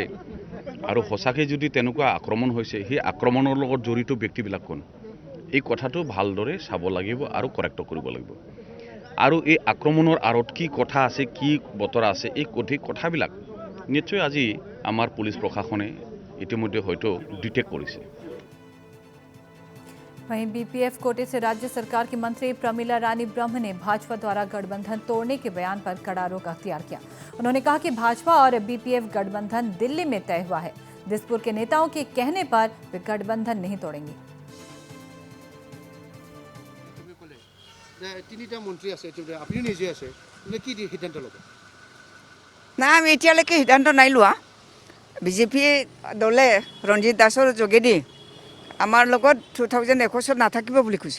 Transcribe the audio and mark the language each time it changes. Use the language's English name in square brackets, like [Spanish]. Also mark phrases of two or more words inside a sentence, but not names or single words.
[Assamese] আৰু সঁচাকৈ যদি তেনেকুৱা আক্ৰমণ হৈছে, সেই আক্ৰমণৰ লগত জড়িত ব্যক্তিবিলাক কোন, এই কথাটো ভালদৰে চাব লাগিব আৰু কৰেক্ট কৰিব লাগিব। আৰু এই আক্ৰমণৰ আঁৰত কি কথা আছে, কি বতৰা আছে, এই কথাবিলাক নিশ্চয় আজি আমাৰ পুলিচ প্ৰশাসনে ইতিমধ্যে হয়তো ডিটেক্ট কৰিছে। [Hindi] वहीं बीपीएफ कोटे से राज्य सरकार की मंत्री प्रमिला रानी ब्रह्म ने भाजपा द्वारा गठबंधन तोड़ने के बयान पर कड़ा रुख अख्तियार किया। उन्होंने कहा कि भाजपा और बीपीएफ गठबंधन दिल्ली में तय हुआ है। दिसपुर के नेताओं के कहने पर वे गठबंधन नहीं तोड़ेंगे। [Assamese] না, আমি এতিয়ালৈকে সিদ্ধান্ত নাই লোৱা। বিজেপি দলে ৰঞ্জিত দাসৰ যোগেদি আমাৰ লগত 2021 নাথাকিব বুলি কৈছে।